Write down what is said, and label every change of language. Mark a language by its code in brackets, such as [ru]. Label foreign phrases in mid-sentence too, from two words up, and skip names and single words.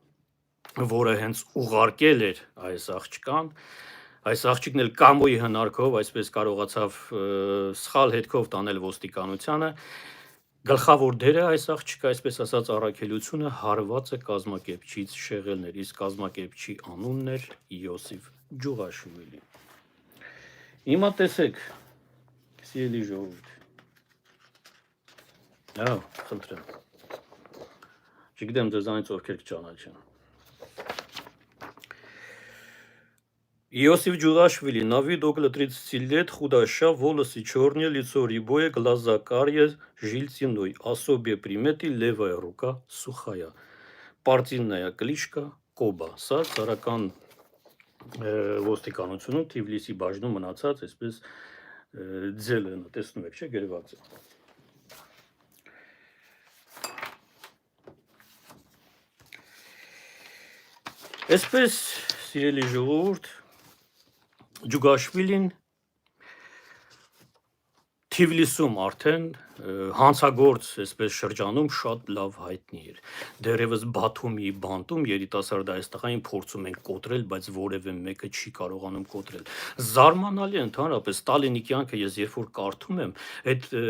[hy] որը հենց ուղարկել էր այս աղջկան, այս աղջիկն էլ Կամոյի հնարքով այսպես կարողացավ սխալ հետքով տանել ոստիկանությանը, գլխավոր դերը այս աղջիկը, այսպես ասած, առաքելությունը հարված է կազմակերպչից շեղելներ, իսկ կազմակերպչի անունն էր Յոսիֆ Ջուղաշվիլի։ Հիմա տեսեք, սիրելի ժողովուրդ, հա, խնդրեմ, չգիտեմ ձեզանից ովքեր կճանաչեն։ [ru] Иосиф Джугашвили, на вид около 30 лет, худощав, волосы черные, лицо рябое, глаза карие, жилтиной. Особые приметы, левая рука сухая. Партийная кличка [hy] Կոբա։ Սա ցարական ոստիկանությունում Թիֆլիսի բաժնում մնացած այսպես ձելը, տեսնում եք, չէ, գրված է։ Այսպես, սիրելի ժողովուրդ, Ջուգաշվիլին Թիֆլիսում արդեն հանցագործ այսպես շրջանում շատ լավ հայտնի էր։ Դեռևս Բաթումի բանտում երիտասարդ այս տղային փորձում են կոտրել, բայց որևէ մեկը չի կարողանում կոտրել։ Զարմանալի է ընդհանրապես Ստալինի կյանքը ես երբ որ կարդում եմ, այդ